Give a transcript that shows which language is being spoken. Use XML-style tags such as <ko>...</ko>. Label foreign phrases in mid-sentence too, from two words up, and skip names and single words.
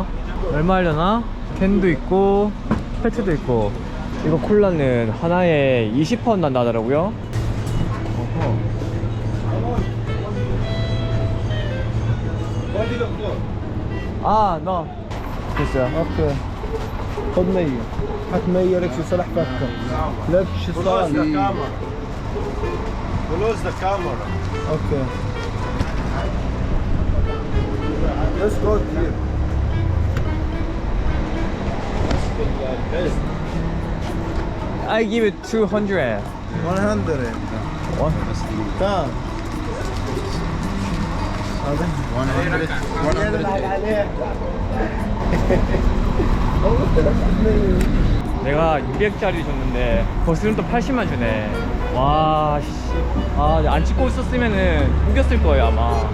<ko>얼마 하려나? 캔도 있고 팩트도 있고. 이거 콜라는 하나에 20파운드 한다 하더라고요. 아, 너 됐어.</ko> <ar>اوكي. خذ 100. حط 100 لك شو صلح فكر. لك شو</ar> <en>Close</en> <ar>صار.</ar> <en>the camera. Close the camera. اوكي. Let's go here. I give it 200. 100. What?</en> <ar>كم؟ هذا 100.</ar> <ko>내가 200짜리 줬는데 거스름 또 80만 주네. 와, 씨. 아, 안 찍고 있었으면은 우겼을 거예요 아마.</ko>